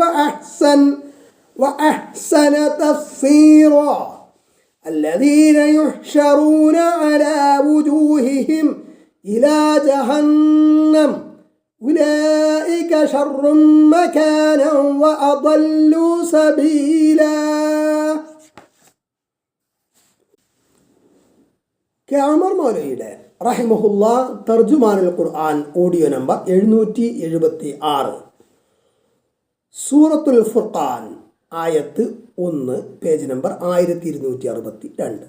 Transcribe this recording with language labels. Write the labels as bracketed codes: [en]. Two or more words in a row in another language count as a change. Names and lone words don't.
[ar] وأحسن تفسيرا الذين يحشرون على وجوههم إلى جهنم أولئك شر مكانا وأضل سبيلا. [ml] കഅമർ മൗലവിയുടെ റഹിമഹുല്ല തർജുമാനുൽ ഖുർആൻ ഓഡിയോ നമ്പർ 776 സൂറത്തുൽ ഫുർഖാൻ ആയത്ത് 1 പേജ് നമ്പർ 1262.